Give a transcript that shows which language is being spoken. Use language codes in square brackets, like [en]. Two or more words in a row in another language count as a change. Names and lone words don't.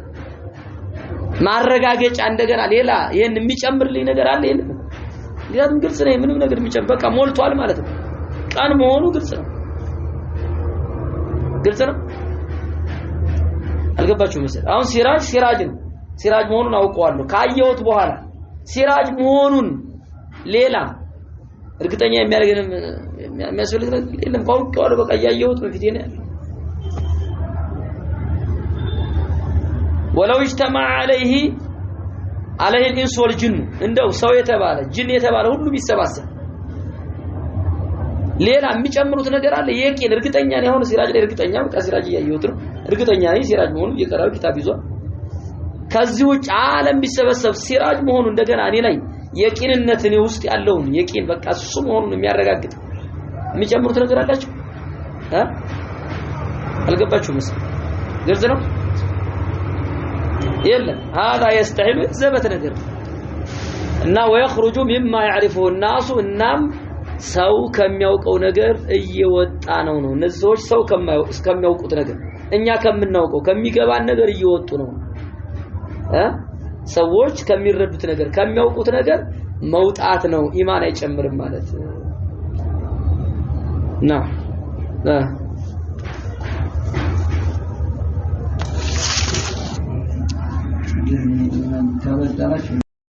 [am] ማረጋገጫ እንደገና ሌላ ይሄን የሚጨምርልኝ ነገር አለ የለም ሊያም ግልጽ ነው ምንም ነገር የሚጨምር በቃ ሞልቷል ማለት ነው ቀን መሆኑ ግልጽ ነው ግልጽ ነው አልገባችሁም መሰለኝ አሁን ሲራጅ ነው ሲራጅ መሆኑን አውቀዋለሁ ካየሁት በኋላ ሲራጅ መሆኑን ሌላ እርግጠኛ የሚያደርገን የሚያስፈልግ ነገር የለም ካውቀዋለሁ በቃ ያየሁት በፊቴ ነው [ar] ولو اجتمع عليه الانس والجن [am] እንደው ሰው የተባለ ጅን የተባለ ሁሉ ቢሰባሰብ ሌላ የሚጨምሩት ነገር አለ የቂን እርግጠኛ ነኝ አሁን ሲራጅ ላይ እርግጠኛ በቃ ሲራጅ ያየሁት ነው እርግጠኛ ነኝ ሲራጅ መሆኑን የቀራው ኪታብ ይዟል ከዚህ ውጭ ዓለም ቢሰበሰብ ሲራጅ መሆኑን እንደገና እኔ ላይ የቂንነት እኔ ውስጥ ያለውን የቂን በቃ እሱ መሆኑን የሚያረጋግጥ የሚጨምሩት ነገር አላችሁ አልገባችሁም መሰለኝ ግልጽ ነው የለም [ar] هذا يستحيل [am] ዘበት ነገር እና [ar] ويخرج مما يعرفه الناس [am] እናም ሰው ከሚያውቀው ነገር እየወጣ ነው እነዚህ ሰዎች ሰው ከሚያውቁት ነገር እኛ ከምናውቀው ከሚገባን ነገር እየወጡ ነው ሰዎች ከሚረዱት ነገር ከሚያውቁት ነገር መውጣት ነው ኢማን አይጨምርም ማለት ነው ተበልጣላችሁ